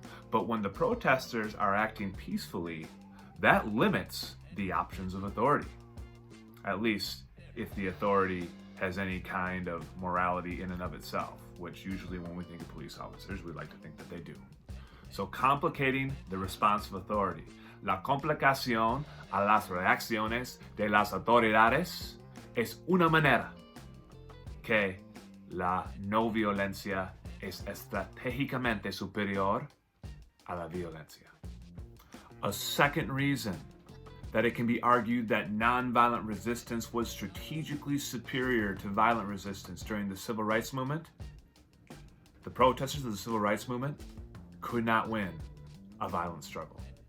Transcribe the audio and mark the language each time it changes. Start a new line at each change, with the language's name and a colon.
English: But when the protesters are acting peacefully, that limits the options of authority. At least if the authority has any kind of morality in and of itself, which usually when we think of police officers, we like to think that they do. So complicating the response of authority.
Spanish: La complicación a las reacciones de las autoridades es una manera que la no violencia es estratégicamente superior a la violencia.
English: A second reason that it can be argued that nonviolent resistance was strategically superior to violent resistance during the civil rights movement, the protesters of the civil rights movement could not win a violent struggle.